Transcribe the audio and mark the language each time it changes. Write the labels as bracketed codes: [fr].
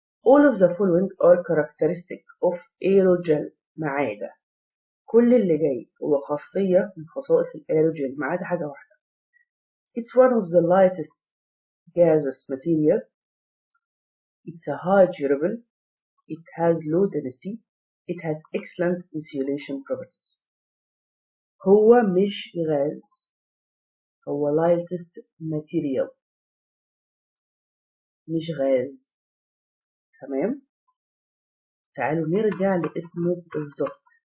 [en] all of the following are characteristic of aerogel [ar] ما عدا كل اللي جاي هو خاصية من خصائص الايروجel ما عدا حاجة واحدة. [en] It's one of the lightest gaseous material. It's a high durable. It has low density. It has excellent insulation properties. [ar] هو مش غاز، هو [en] lightest material [ar] مش غاز. تمام. تعالوا نرجع لاسمه بالظبط.